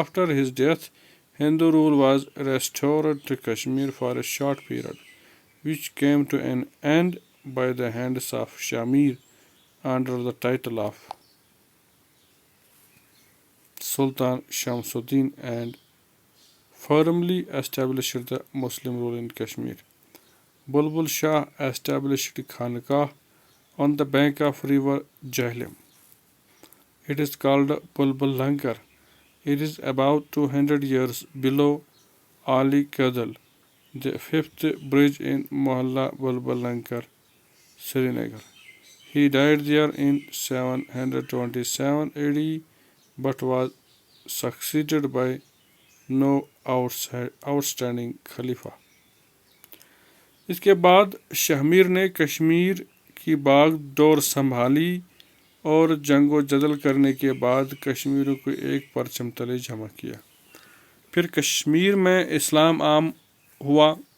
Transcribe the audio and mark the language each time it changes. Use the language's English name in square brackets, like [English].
[English] his death, Hindu rule was restored to Kashmir for a short period, which came to an end by the hands of Shamir under the title of Sultan Shamsuddin and firmly established the Muslim rule in Kashmir. Bulbul Shah established Khanqah on the bank of river Jhelum. It is called Bulbul Langar. It is about 200 years below Ali Kadal, the fifth bridge in Mohalla Bulbul Langar, Srinagar. He died there in 727 AD but was succeeded by no outstanding [Urdu] خلیفہ۔ اس کے بعد شہمیر نے کشمیر کی باغ ڈور سنبھالی اور جنگ و جدل کرنے کے بعد کشمیریوں کو ایک پرچم تلے جمع کیا۔ پھر کشمیر میں اسلام عام ہوا۔